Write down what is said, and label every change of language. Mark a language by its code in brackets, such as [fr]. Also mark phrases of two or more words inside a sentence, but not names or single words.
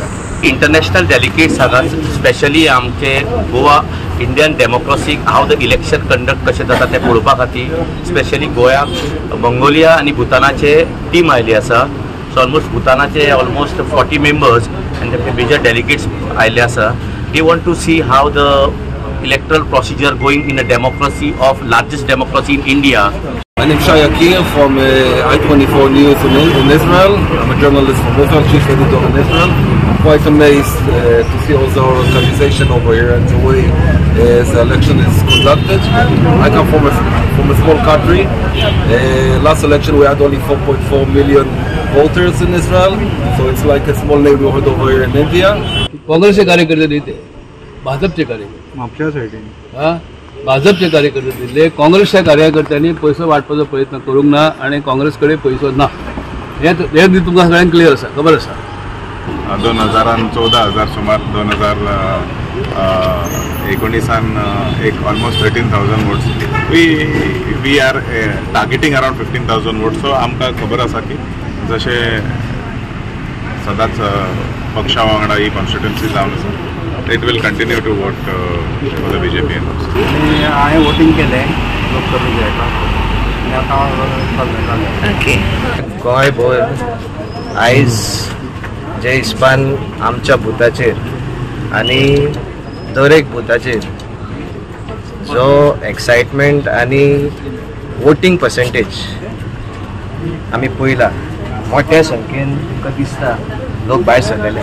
[en] international delegates [kok] हांगा स्पेशली आमचे गोवा [en] Indian democracy how the election conduct [kok] कशें जाता तें पळोवपा खातीर स्पेशली गोंयाक मंगोलिया आनी भुतानाचे टीम आयली आसा। सो ऑलमोस्ट भुतानाचे ऑलमोस्ट 40 मेंबर्स आनी तेमचे [en] major delegates [kok] आयले आसा। [en] they want to see how द electoral procedure going in a democracy of largest democracy in India. My name is Shai Akin from I24 News in Israel. I'm a journalist from Israel, chief editor in Israel. I'm quite amazed to see all the organization over here and the way the election is conducted. I come from a small country. Last election we had only 4.4 million voters in Israel, so it's like a small neighborhood over here in India. [kok] काँग्रेसचे कार्यकर्ते दिते, भाजपचे कार्यकर्ते म्हापशा सायडीन भाजपचे कार्यकर्ते दिले। काँग्रेसच्या कार्यकर्त्यांनी पैसो वाटपाचो प्रयत्न करूंक ना आणि काँग्रेस कडेन पैसो ना हे तुमकां सगळ्यांक क्लियर आसा, खबर आसा। [en] 2014 सुमार 2019 एक ऑलमोस्ट 13,000 votes we are targeting around 15,000 votes. [kok] सो आमकां खबर आसा की जशें सदांच पक्षा वांगडा ही कॉन्स्टिट्युएन्सी जावन आसा [en] it will continue to vote for the BJP. [kok] हांवें वोटिंग केलें लोकसभेच्या ओके गोंयभर आयज जे हिसपान आमच्या बुथाचेर आनी दर एक बुथाचेर जो एक्सायटमेंट आनी [en] voting percentage [kok] आमी पळयला मोठ्या संख्येन तुमकां दिसता लोक भायर सरलेले.